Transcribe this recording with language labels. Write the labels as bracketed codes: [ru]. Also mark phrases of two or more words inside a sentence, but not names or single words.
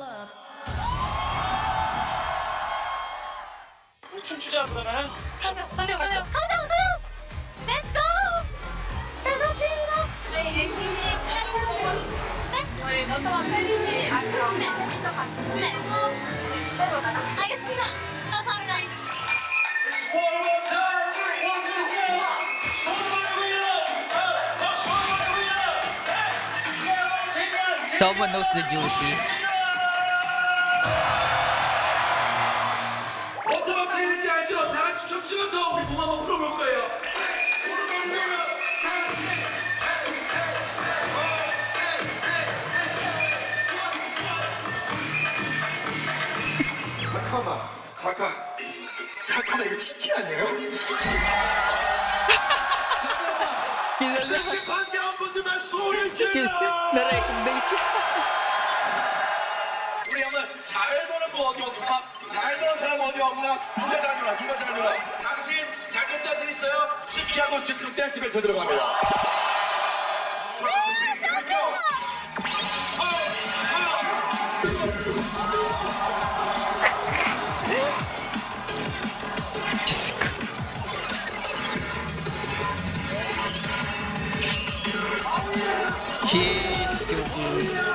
[ko] 춤추자 그러면은. 달려! 가자! 렛츠고! 대단합니다. 저희 너트와 챌린지 아시죠? 네. 네. 알겠습니다. 감사합니다. [en] One more time, once again. Someone knows the duty. [ko] 워터밤 챌린지 알죠? 다 같이 춤추면서 우리 몸 한번 풀어볼 거예요. 잠깐만 이거 치킨 아니에요? 이렇게 반가운 분들만 소리를 질러. [tl] Na-recognize siya. [ko] 우리 한번 잘 보는 거 어디 없나? 잘 보는 사람 어디 없나? 누가 잘 보나? 당신 자격 자신 있어요? 시키하고 즉흥 댄스 배틀 들어갑니다. [tl] Diyos ko. [en] Jeez, Joey.